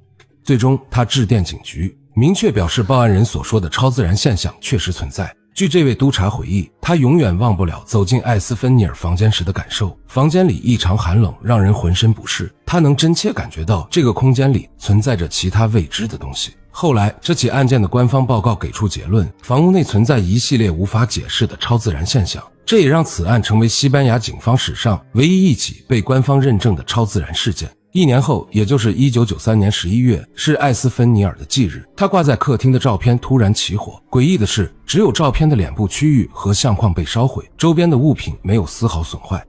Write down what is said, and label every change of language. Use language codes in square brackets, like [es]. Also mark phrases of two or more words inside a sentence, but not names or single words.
[zh] 最終，他致電警局，明確表示報案人所說的超自然現象確實存在。據這位督察回憶，他永遠忘不了走進艾斯芬尼爾房間時的感受，房間裡異常寒冷，讓人渾身不適。他能真切感覺到這個空間裡存在着其他未知的東西。後來，這起案件的官方報告給出結論，房屋內存在一系列無法解釋的超自然現象， 這也讓此案成為西班牙警方史上唯一一起被官方認證的超自然事件。1年後，也就是1993年11月，是艾斯芬尼尔的忌日。他挂在客廳的照片突然起火，诡異的是，只有照片的脸部区域和相框被燒毀，周邊的物品没有絲毫損壞。